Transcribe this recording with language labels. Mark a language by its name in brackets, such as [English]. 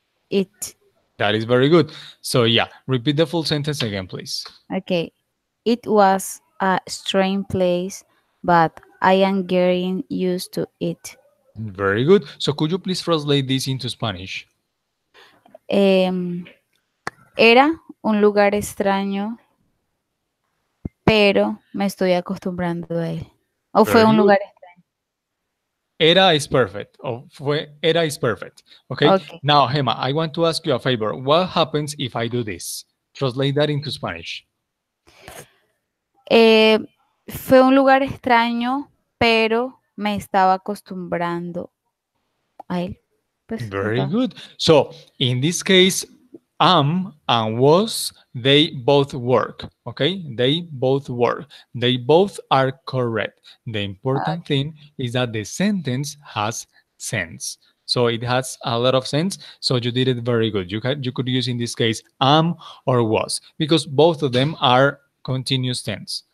[English] it. That is very good. So yeah, repeat the full sentence again, please. Okay. It was a strange place, but I am getting used to it. Very good. So could you please translate this into Spanish? [Spanish] Em, Era un lugar extraño, pero me estoy acostumbrando a él. O fue [English] Very [Spanish] un [English] good. [Spanish] lugar [English] Era is perfect. Era is perfect. Okay. Ok. Now, Hema, I want to ask you a favor. What happens if I do this? Translate that into Spanish. [Spanish] Fue un lugar extraño, pero me estaba acostumbrando a él. Pues me [English] Very [Spanish] estaba. [English] good. So in this case, am and was, they both work. Okay, they both work. They both are correct. The important thing is that the sentence has sense. So it has a lot of sense. So you did it very good. You could use in this case am or was because both of them are continuous tense.